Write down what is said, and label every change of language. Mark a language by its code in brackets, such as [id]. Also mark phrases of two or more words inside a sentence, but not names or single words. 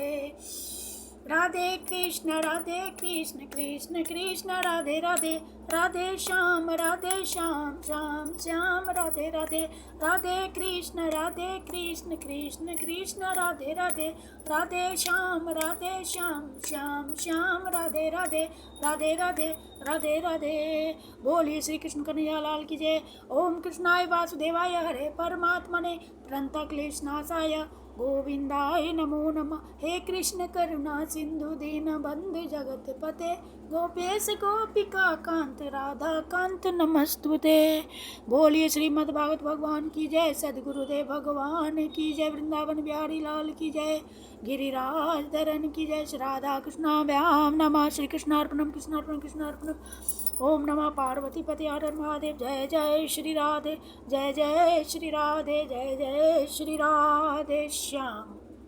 [hi] राधे कृष्ण कृष्ण कृष्ण राधे राधे, राधे श्याम श्याम श्याम राधे राधे। राधे कृष्ण कृष्ण कृष्ण राधे राधे, राधे श्याम श्याम श्याम राधे राधे, राधे राधे राधे राधे। बोलिए श्री कृष्ण कन्हैया लाल की जय। [sa] ओम कृष्णाय वासुदेवाय हरे परमात्मने प्रणतक्लेशनाशाय गोविंदाय नमो नमः। हे कृष्ण करुणा सिंधु दीन बंधु जगत पते, गोपेश गोपिका कांत राधा कांत नमस्तुते। [hi] बोलिए श्रीमद् भागवत भगवान की जय, सद्गुरुदेव भगवान की जय, वृंदावन बिहारी लाल की जय, गिरिराज धरन की जय। [sa] श्री राधा कृष्णाभ्याम नमः। श्री कृष्णार्पणम कृष्णार्पणम कृष्णार्पणम। ओम नमः पार्वती पति हर हर महादेव। [hi] जय जय श्री राधे, जय जय श्री राधे, जय जय श्री राधे श्याम।